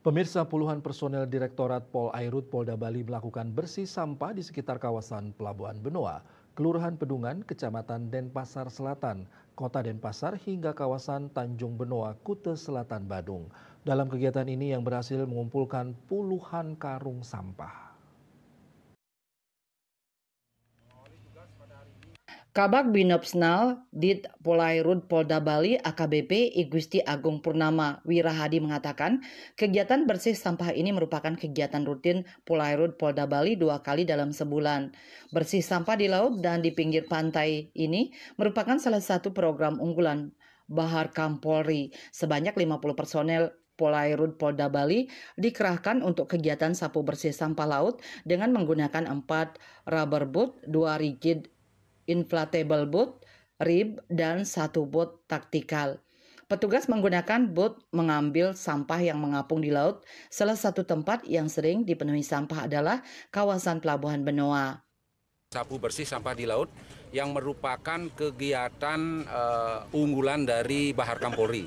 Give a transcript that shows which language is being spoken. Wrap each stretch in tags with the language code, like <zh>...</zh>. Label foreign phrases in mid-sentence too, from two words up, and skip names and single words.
<id>Pemirsa, puluhan personel Direktorat Pol Airut Polda Bali melakukan bersih sampah di sekitar kawasan Pelabuhan Benoa, Kelurahan Pedungan, Kecamatan Denpasar Selatan, Kota Denpasar hingga kawasan Tanjung Benoa, Kute Selatan, Badung. Dalam kegiatan ini yang berhasil mengumpulkan puluhan karung sampah. Kabag Binopsnal Dit Polairut Polda Bali AKBP Igusti Agung Purnama Wirahadi mengatakan kegiatan bersih sampah ini merupakan kegiatan rutin Polairut Polda Bali 2 kali dalam sebulan. Bersih sampah di laut dan di pinggir pantai ini merupakan salah satu program unggulan Bahar Kampolri. Sebanyak 50 personel Polairut Polda Bali dikerahkan untuk kegiatan sapu bersih sampah laut dengan menggunakan 4</id> <en>rubber boat,</en> <id>2</id> <en>rigid inflatable boat,</en> <id>rib, dan 1 boat taktikal. Petugas menggunakan boat mengambil sampah yang mengapung di laut. Salah satu tempat yang sering dipenuhi sampah adalah kawasan Pelabuhan Benoa. Sapu bersih sampah di laut yang merupakan kegiatan unggulan dari Bahar Kampolri.</id>